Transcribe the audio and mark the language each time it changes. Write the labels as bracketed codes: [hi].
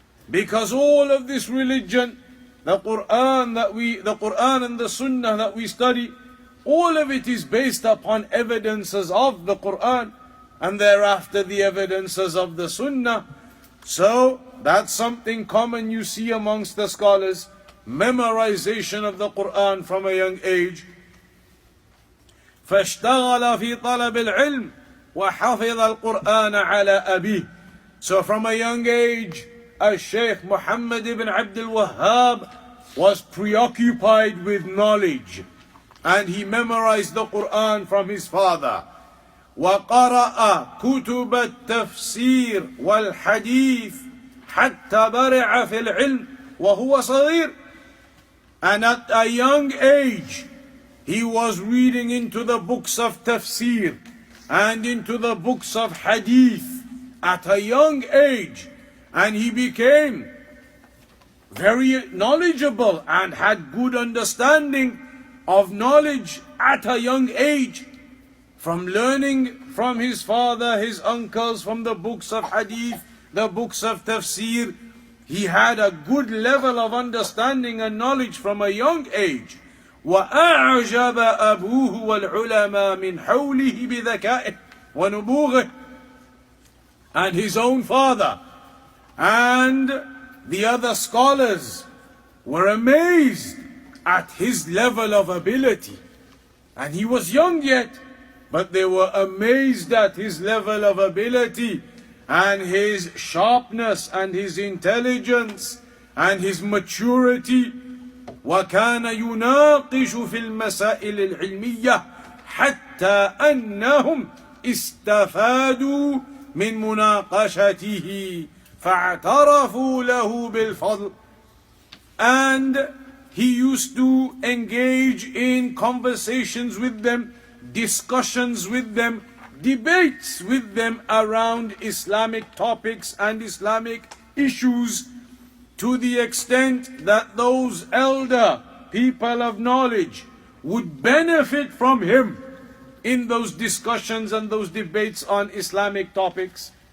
[en] Because all of this religion, the Quran and the Sunnah that we study, all of it is based upon evidences of the Quran and thereafter the evidences of the Sunnah. So that's something common you see amongst the scholars, memorization of the Quran from a young age. [ar] فاشتغل في طلب العلم وحفظ القرآن على أبيه. [en] So from a young age, Shaykh Mohammed ibn Abdul Wahaab was preoccupied with knowledge, and he memorized the Quran from his father. [ar] وقرأ كتب التفسير والحديث حتى برع في العلم وهو صغير. [en] And at a young age, he was reading into the books of tafsir and into the books of hadith at a young age. And he became very knowledgeable and had good understanding of knowledge at a young age, from learning from his father, his uncles, from the books of hadith, the books of tafsir. He had a good level of understanding and knowledge from a young age. [ar] وأعجب أبوه والعلماء من حوله بذكائه ونبوغه. [en] And his own father and the other scholars were amazed at his level of ability. And he was young yet, but they were amazed at his level of ability and his sharpness and his intelligence and his maturity. [ar] وكان يناقش في المسائل العلمية حتى أنهم استفادوا من مناقشته فاعترفوا له بالفضل. [en] And he used to engage in conversations with them, discussions with them, debates with them around Islamic topics and Islamic issues, to the extent that those elder people of knowledge would benefit from him in those discussions and those debates on Islamic topics.